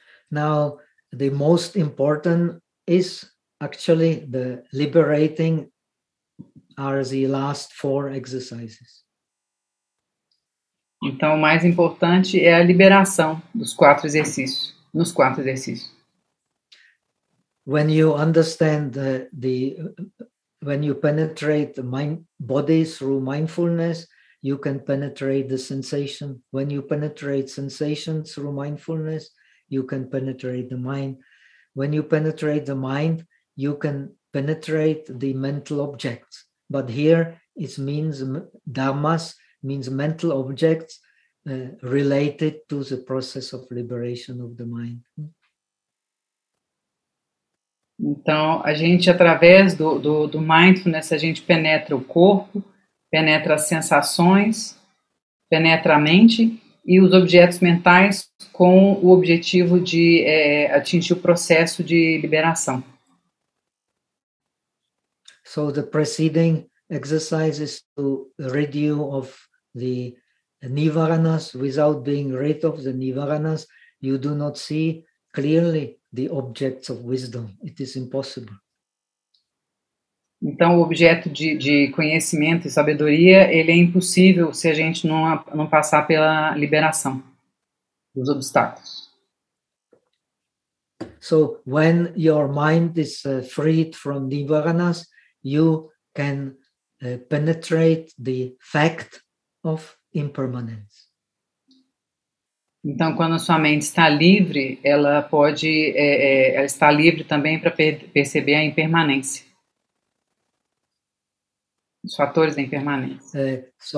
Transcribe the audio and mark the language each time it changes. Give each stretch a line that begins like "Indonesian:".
English: Now, the most important is actually the liberating are the last four exercises.
Portuguese: Então, o mais importante é a liberação dos quatro exercícios, nos quatro exercícios.
English: When you understand when you penetrate the mind body through mindfulness, you can penetrate the sensation. When you penetrate sensation through mindfulness, you can penetrate the mind. When you penetrate the mind, you can penetrate the mental objects. But here it means dhammas, means mental objects related to the process of liberation of the mind.
Portuguese: Então, a gente, através do mindfulness, a gente penetra o corpo, penetra as sensações, penetra a mente e os objetos mentais com o objetivo de atingir o processo de liberação.
English: So, the preceding exercise is to rid you of the nivaranas. Without being rid of the nivaranas, you do not see clearly the objects of wisdom. It is impossible.
Portuguese: Então, o objeto de conhecimento e sabedoria, ele é impossível se a gente não passar pela liberação dos obstáculos.
English: So, when your mind is freed from nivaranas, you can penetrate the fact of impermanence.
Portuguese: Então, quando sua mente está livre, ela pode ela está livre também para perceber a impermanência. Os fatores da impermanência.